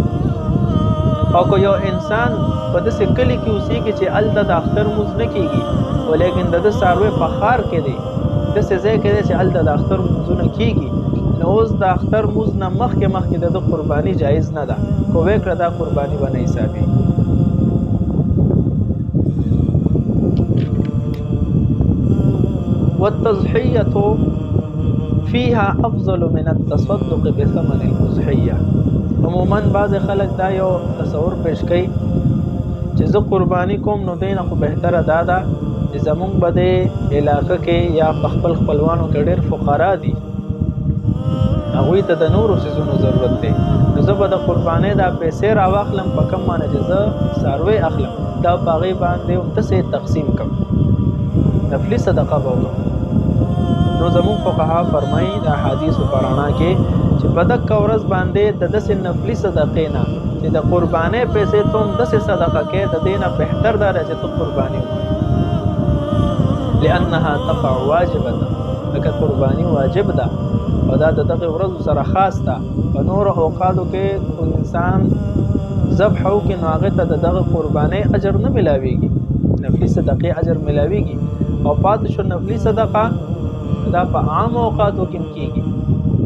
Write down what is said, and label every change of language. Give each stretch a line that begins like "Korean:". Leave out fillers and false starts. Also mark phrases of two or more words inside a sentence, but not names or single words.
Pashto: او که یو انسان په داسې کلي کې اوسېږي چې هلته د اختر مونځ نه کیږي ولیکن د ده څاروی په ښار کې دی، داسې ځای کې دی چې هلته د اختر مونځونه کیږي نو اوس د اختر مونځ نه مخکې د ده قرباني جایز نه ده، که ویې کړه دا قرباني به نه حسابېږي.
Arabic: والتضحية فيها أفضل من التصدق بثمن الأضحية.
Pashto: عموما بعض خلک دا یو تصور پیش کوي چې زه قرباني کوم نو دی نه خو بهتره دا ده چې زمونږ به د علاقه کې یا په خپل خپلوانو کې ډېر فقرا دي، هغوی ته د نورو څیزونو ضرورت دی، نو زه به د قربانۍ دا پیسې راواخلم په کم معنی چې زه څاروی اخلم دا په هغې باندې همداسې تقسیم کړم، نفلي صدقه به وکړم. نو زمونږ فقها فرمایي د احادیثو په رڼا کې چې په دغه ورځ باندې د داسې نفلي صدقې نه چې د قربانۍ پیسې ته هم داسې صدقه کې د دې نه بهتر دا ده چې ته قرباني وکړې،
Arabic: لأنها تقع واجبه،
Pashto: لکه قرباني واجب ده او دا د دغې ورځو سره خاص ده. په نورو اوقاتو کې انسان ذبح وکړي نو هغې ته د دغه قربانۍ اجر نه میلاویږي، نفلي صدقې اجر میلاویږي او پاتې شو نفلي صدقه دا په عام اوقاتو کې هم کیږي.